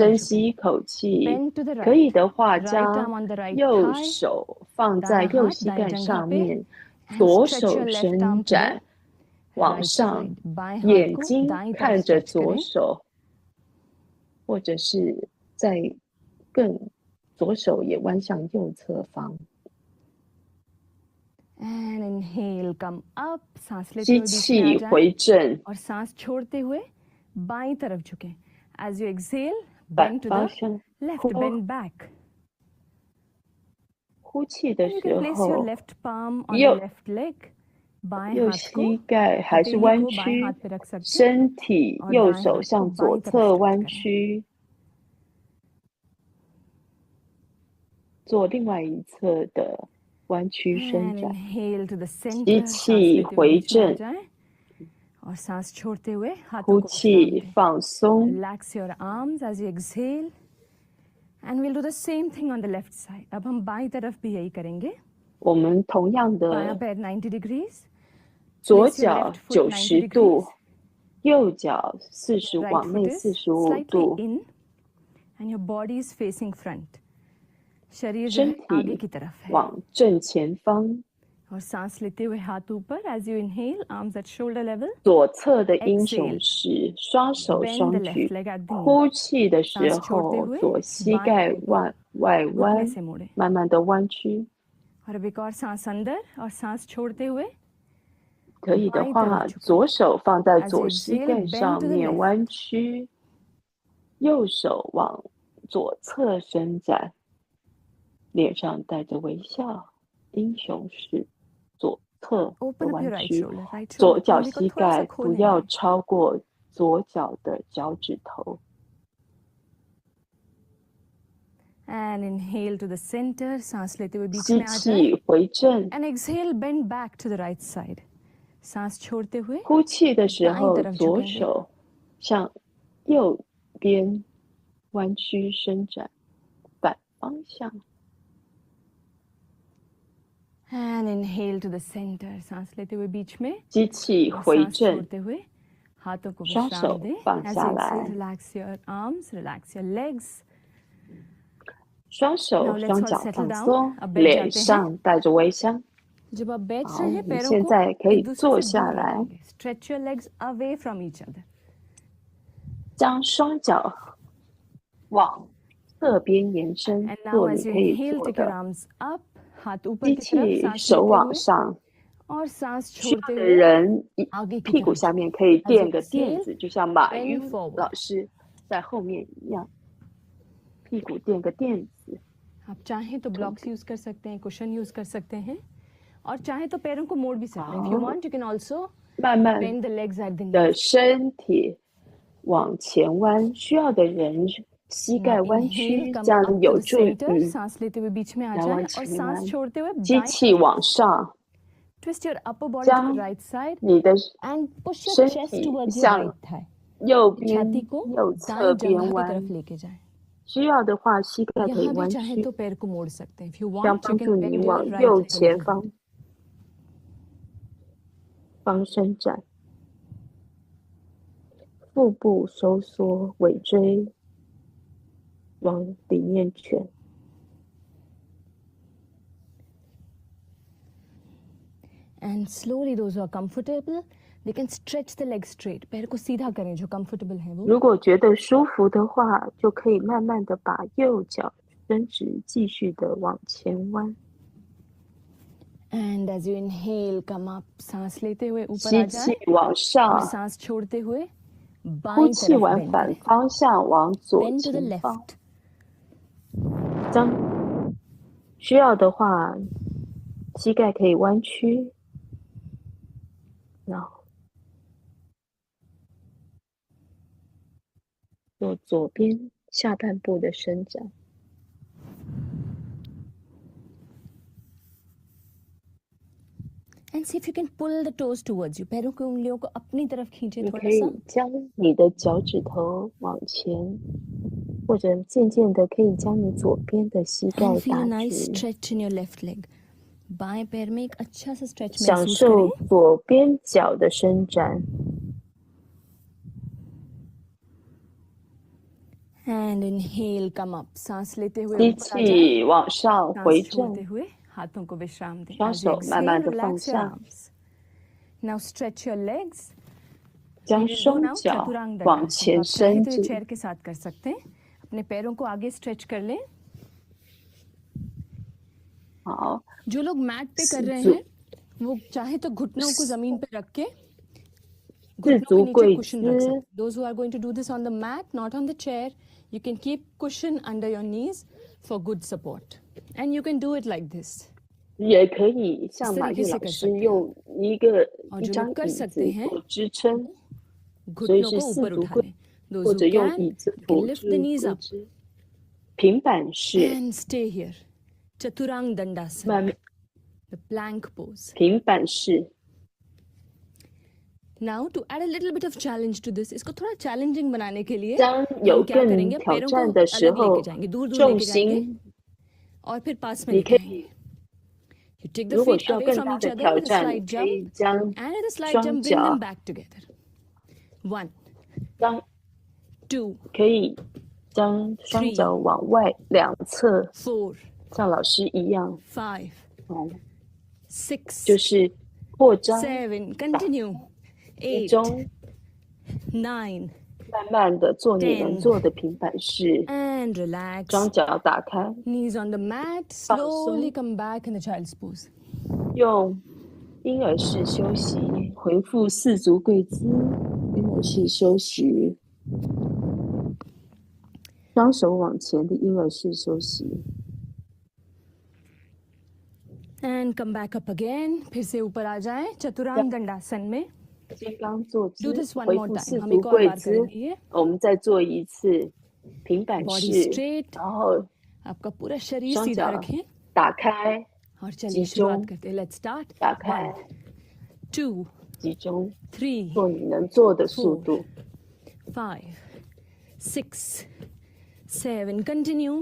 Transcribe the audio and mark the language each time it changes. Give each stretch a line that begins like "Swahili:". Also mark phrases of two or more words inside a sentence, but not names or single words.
Chinese: 深
Hindi: झुकें.
Chinese: 吸一口气。
English: Bend to the
Chinese: 可以
English: right.
Chinese: 的话，
English: Right
Chinese: 将
English: arm on the right
Chinese: 右
English: thigh.
Chinese: 手放在
Hindi: दायां
Chinese: 右
Hindi: हाथ
Chinese: 膝
Hindi: दाएं
Chinese: 盖
Hindi: जंघा
Chinese: 上
Hindi: पे
Chinese: 面，
English: and
Chinese: 左
English: stretch
Chinese: 手
English: your left
Chinese: 伸
English: arm to the
Chinese: 展往
English: right
Chinese: 上，
Hindi: side. बाएं हाथ
Chinese: 眼
Hindi: को
Chinese: 睛
Hindi: दाईं तरफ
Chinese: 看着
Hindi: stretch
Chinese: 左
Hindi: करें.
Chinese: 手，或者是在更左手也弯向右侧方。
English: And inhale, come up.
Hindi: सांस लेते
Chinese: 吸
Hindi: हुए बीच में आ
Chinese: 气
Hindi: जाएं
Chinese: 回正，
Hindi: और सांस छोड़ते हुए बाईं तरफ झुकें.
English: As you exhale,
Chinese: 反
English: bend to
Chinese: 方
English: the
Chinese: 向。
English: left,
Chinese: 呼
English: bend back.
Chinese: 呼气的
English: And you
Chinese: 时
English: can place your
Chinese: 候，
English: left palm on the
Chinese: 右
English: left leg.
Hindi: बाएं
Chinese: 右
Hindi: हाथ को
Chinese: 膝盖还是
Hindi: हथेली
Chinese: 弯
Hindi: को बाएं
Chinese: 曲，
Hindi: हाथ पे रख सकते हैं
Chinese: 身体
Hindi: और
Chinese: 右
Hindi: दाएं
Chinese: 手
Hindi: हाथ को
Chinese: 向左
Hindi: बाईं तरफ
Chinese: 侧
Hindi: stretch
Chinese: 弯
Hindi: करें.
Chinese: 曲，做另外一侧的弯曲伸
English: And
Chinese: 展。
English: inhale to the
Chinese: 吸
English: center.
Hindi: सांस
Chinese: 气
Hindi: लेते हुए
Chinese: 回
Hindi: बीच में आ
Chinese: 正，
Hindi: जाएं और सांस छोड़ते हुए
Chinese: 呼
Hindi: हाथों को विश्राम
Chinese: 气
Hindi: दें.
Chinese: 放松。
English: Relax your arms as you exhale. And we'll do the same thing on the left side.
Hindi: अब हम बाईं तरफ भी यही करेंगे.
Chinese: 我们同样
Hindi: बायां
Chinese: 的
Hindi: पैर 90 degrees.
Chinese: 左
English: Place your
Chinese: 脚
English: left foot 90
Chinese: 90 度
English: degrees.，
Chinese: 右脚40
English: Right
Chinese: 往内
English: foot is
Chinese: 45
English: slightly
Chinese: 度，
English: in and your body is facing front.
Hindi: शरीर जो
Chinese: 身
Hindi: है आगे
Chinese: 体
Hindi: की तरफ है.
Chinese: 往正前方。
Hindi: और सांस लेते हुए हाथ ऊपर.
English: As you inhale, arms at shoulder level.
Chinese: 左侧的英
English: Exhale.
Chinese: 雄式，双手
English: Bend
Chinese: 双
English: the
Chinese: 举
English: left。leg at the knee.
Chinese: 呼气的时
Hindi: सांस छोड़ते
Chinese: 候，
Hindi: हुए
Chinese: 左膝
Hindi: बाएं
Chinese: 盖
Hindi: पैर को
Chinese: 外
Hindi: घुटने
Chinese: 弯，
Hindi: से मोड़े.
Chinese: 慢慢的弯曲。
Hindi: और अब एक और सांस अंदर और सांस छोड़ते हुए
Chinese: 可以的
Hindi: बाईं
Chinese: 话，
Hindi: तरफ झुकें.
Chinese: 左手放在
English: As
Chinese: 左
English: you
Chinese: 膝
English: exhale,
Chinese: 盖
English: bend
Chinese: 上
English: to the
Chinese: 面
English: left.
Chinese: 弯曲，右手往左侧伸展，脸上带着微笑，英雄式，左侧的
English: Open up
Chinese: 弯
English: your right
Chinese: 曲，
English: shoulder. Right
Chinese: 左
English: shoulder
Chinese: 脚
Hindi: को
Chinese: 膝
Hindi: थोड़ा सा
Chinese: 盖不
Hindi: खोलें.
Chinese: 要超过左脚的脚趾头。
English: And inhale to the center.
Hindi: सांस लेते हुए बीच
Chinese: 吸
Hindi: में आ जाए.
Chinese: 气回正，
English: And exhale, bend back to the right side.
Hindi: सांस छोड़ते हुए
Chinese: 呼气的时
Hindi: दाईं
Chinese: 候，
Hindi: तरफ
Chinese: 左
Hindi: झुकेंगे.
Chinese: 手向右边弯曲伸展，反方向。
English: And inhale to the center.
Hindi: सांस लेते हुए बीच में
Chinese: 吸气
Hindi: और
Chinese: 回
Hindi: सांस
Chinese: 正，
Hindi: छोड़ते हुए हाथों को
Chinese: 双
Hindi: विश्राम
Chinese: 手
Hindi: दें.
Chinese: 放
English: As
Chinese: 下
English: you
Chinese: 来，
English: exhale, relax your arms, relax your legs.
Chinese: 双手
English: Now let's
Chinese: 双
English: all
Chinese: 脚
English: settle
Chinese: 放
English: down.
Chinese: 松，
Hindi: अब बैठ
Chinese: 脸
Hindi: जाते हैं.
Chinese: 上带着微笑。
Hindi: जब आप बैठ
Chinese: 好，
Hindi: रहे हैं
Chinese: 你
Hindi: पैरों
Chinese: 现
Hindi: को
Chinese: 在可以
Hindi: एक दूसरे
Chinese: 坐
Hindi: से
Chinese: 下
Hindi: दूर
Chinese: 来，
Hindi: रखेंगे.
English: Stretch your legs away from each other.
Chinese: 将双脚往侧边延伸，
English: And now
Chinese: 做你
English: as you
Chinese: 可以
English: inhale,
Chinese: 做
English: take your
Chinese: 的。
English: arms up.
Hindi: हाथ ऊपर
Chinese: 吸
Hindi: की तरफ.
Chinese: 气，
Hindi: सांस
Chinese: 手
Hindi: लेते
Chinese: 往
Hindi: हुए
Chinese: 上，
Hindi: और सांस
Chinese: 需要
Hindi: छोड़ते
Chinese: 的
Hindi: हुए
Chinese: 人
Hindi: आगे की
Chinese: 屁股
Hindi: तरफ
Chinese: 下
Hindi: जाए
Chinese: 面可以
English: As you
Chinese: 垫个垫
English: exhale,
Chinese: 子，就像马
English: bend
Chinese: 云
English: forward.
Chinese: 老师在后面一样，屁股垫个垫子。
Hindi: आप चाहें तो
English: blocks use
Hindi: कर सकते हैं,
English: cushion use
Hindi: कर सकते हैं, और चाहे तो पैरों को मोड़ भी सकते हैं.
English: If you
Chinese: 好，
English: want, you can also
Chinese: 慢慢
English: bend the legs at the
Chinese: 的
English: knees.
Chinese: 身体往前弯，需要的人膝
English: Now
Chinese: 盖弯
English: inhale,
Chinese: 曲，
English: come
Chinese: 这样
English: up to
Chinese: 有
English: the
Chinese: 助
English: center.
Chinese: 于
Hindi: सांस लेते हुए बीच में आ
Chinese: 来
Hindi: जाएं
Chinese: 往
Hindi: और
Chinese: 前
Hindi: सांस
Chinese: 弯，
Hindi: छोड़ते हुए
Chinese: 吸
Hindi: दाएं
Chinese: 气
Hindi: तरफ
Chinese: 往上，
English: twist your upper body to the
Chinese: 将
English: right side
Chinese: 你的
English: and push your
Chinese: 身
English: chest
Chinese: 体
English: towards your
Chinese: 向
English: right thigh.
Chinese: 右
Hindi: छाती
Chinese: 边
Hindi: को
Chinese: 右侧
Hindi: दाएं
Chinese: 边
Hindi: जंघा की
Chinese: 弯，
Hindi: तरफ लेके जाएं.
Chinese: 需要的话膝盖可以
Hindi: यहाँ भी
Chinese: 弯
Hindi: चाहे
Chinese: 曲，
Hindi: तो पैर को मोड़ सकते हैं.
English: If you
Chinese: 这样
English: want, you
Chinese: 帮
English: can
Chinese: 助你
English: bend your
Chinese: 往
English: right
Chinese: 右
English: leg a
Chinese: 前
English: little bit.
Chinese: 方伸展，腹部收缩，尾椎往里面卷。
English: And slowly, those who are comfortable, they can stretch the legs straight.
Hindi: पैर को सीधा करें जो comfortable है वो.
Chinese: 如果觉得舒服的话，就可以慢慢的把右脚伸直，继续的往前弯。
English: And as you inhale, come up.
Hindi: सांस लेते हुए ऊपर
Chinese: 吸
Hindi: आ
Chinese: 气
Hindi: जाए
Chinese: 往
Hindi: और
Chinese: 上，
Hindi: सांस छोड़ते हुए
Chinese: 呼
Hindi: बाईं
Chinese: 气
Hindi: तरफ
Chinese: 往
Hindi: bend
Chinese: 反
Hindi: करें.
Chinese: 方向往左
English: Bend to the
Chinese: 前方。
English: left.
Chinese: 将需要的话，膝盖可以弯曲，然后做左边下半部的伸展。
English: And see if you can pull the toes towards you.
Hindi: पैरों की उंगलियों को अपनी तरफ खींचे
Chinese: 你
Hindi: थोड़ा
Chinese: 可以
Hindi: सा.
Chinese: 将你的脚趾头往前，或者渐渐的可以将你左边的膝盖
English: And feel a
Chinese: 打
English: nice
Chinese: 直，
English: stretch in your left leg.
Hindi: बाएं पैर में एक अच्छा सा stretch
Chinese: 享
Hindi: महसूस
Chinese: 受
Hindi: करें.
Chinese: 左边脚的伸展。
English: And inhale, come up.
Hindi: सांस लेते हुए
Chinese: 吸
Hindi: ऊपर आ जाए.
Chinese: 气往上回
Hindi: सांस छोड़ते
Chinese: 正，
Hindi: हुए हाथों को विश्राम दें.
Chinese: 双
English: As you
Chinese: 手慢慢
English: exhale,
Chinese: 的放
English: relax your
Chinese: 下，
English: arms. Now stretch your legs.
Chinese: 将
English: We will do
Chinese: 双
English: now
Chinese: 脚
English: चतुरांग
Chinese: 往
English: दंडासन.
Chinese: 前
Hindi: आप चाहे
Chinese: 伸
Hindi: तो ये
Chinese: 直，
Hindi: चेयर के साथ कर सकते हैं. अपने पैरों को आगे स्ट्रेच कर लें.
Chinese: 好，
Hindi: जो लोग मैट पे कर रहे
Chinese: 四
Hindi: हैं वो चाहे तो घुटनों को जमीन पे रख के
Chinese: 四
Hindi: घुटनों के
Chinese: 足
Hindi: नीचे
Chinese: 跪
Hindi: कुशन रख
Chinese: 姿
Hindi: सकते हैं.
English: Those who are going to do this on the mat, not on the chair, you can keep cushion under your knees for good support. And you can do it like this.
Chinese: 也可以像
Hindi: इस
Chinese: 马
Hindi: तरीके
Chinese: 玉
Hindi: से
Chinese: 老
Hindi: कर
Chinese: 师
Hindi: सकते हैं.
Chinese: 用一
Hindi: जो
Chinese: 张
Hindi: लोग कर
Chinese: 椅子
Hindi: सकते हैं
Chinese: 做支撑，所以
Hindi: घुटनों
Chinese: 是
Hindi: को
Chinese: 四
Hindi: ऊपर
Chinese: 足
Hindi: उठा
Chinese: 跪，
Hindi: लें. Those
Chinese: 或
English: who
Chinese: 者用
English: can,
Chinese: 椅子
English: you can
Chinese: 辅
English: lift
Chinese: 助
English: the knees
Chinese: 坐
English: up
Chinese: 姿。平板式，
English: and stay here. Chaturang Dandasan,
Chinese: 慢慢
English: the plank pose.
Chinese: 平板式。
English: Now to add a little bit of challenge to this,
Hindi: इसको थोड़ा challenging बनाने के लिए
Chinese: 当有
Hindi: हम क्या
Chinese: 更
Hindi: करेंगे?
Chinese: 挑
Hindi: पैरों को
Chinese: 战的时
Hindi: अलग लेके
Chinese: 候，
Hindi: जाएंगे, दूर दूर
Chinese: 重
Hindi: लेके जाएंगे
Chinese: 心
Hindi: और फिर पास में
Chinese: 你
Hindi: लेके
Chinese: 可
Hindi: आएंगे.
Chinese: 以，
English: You take the
Chinese: 如果
English: feet
Chinese: 需要
English: away
Chinese: 更
English: from
Chinese: 大
English: each
Chinese: 的
English: other
Chinese: 挑
English: with a
Chinese: 战，
English: slight
Chinese: 你可以
English: jump,
Chinese: 将
English: and with a slight
Chinese: 双
English: jump, bring them
Chinese: 脚
English: back together. 1,
Chinese: 将
English: 2,
Chinese: 可以将双
English: Three
Chinese: 脚往外两侧，
English: 4,
Chinese: 像老师一样，
English: 5,
Chinese: 哦，
English: 6,
Chinese: 就是扩张，
English: 7, continue.
Chinese: 集
English: 8,
Chinese: 中，
English: 9,
Chinese: 慢慢的做你能
English: 10
Chinese: 做的平板式，
English: and relax.
Chinese: 双脚打开，
English: Knees on the mat,
Chinese: 放
English: slowly
Chinese: 松，
English: come back in the child's pose.
Chinese: 用婴儿式休息，回复四足跪姿，婴儿式休息，双手往前的婴儿式休息。
English: And come back up again.
Hindi: फिर से ऊपर आ जाएं चतुरांग दंडासन में.
Chinese: 金刚坐姿
English: Do this one
Chinese: 回
English: more
Chinese: 复
English: time.
Chinese: 四
Hindi: हम
Chinese: 足
Hindi: एक और
Chinese: 跪
Hindi: बार
Chinese: 姿，
Hindi: करेंगे ये.
Chinese: 我们再做一次平板
English: Body
Chinese: 式，
English: straight.
Chinese: 然后
Hindi: आपका पूरा शरीर
Chinese: 双
Hindi: सीधा
Chinese: 脚
Hindi: रखें
Chinese: 打开，
Hindi: और चलिए
Chinese: 集
Hindi: शुरुआत
Chinese: 中
Hindi: करते हैं.
English: Let's start.
Chinese: 打开，
English: 2,
Chinese: 集中，
English: 3,
Chinese: 做你能做的速度。
English: 5, 6, 7. Continue.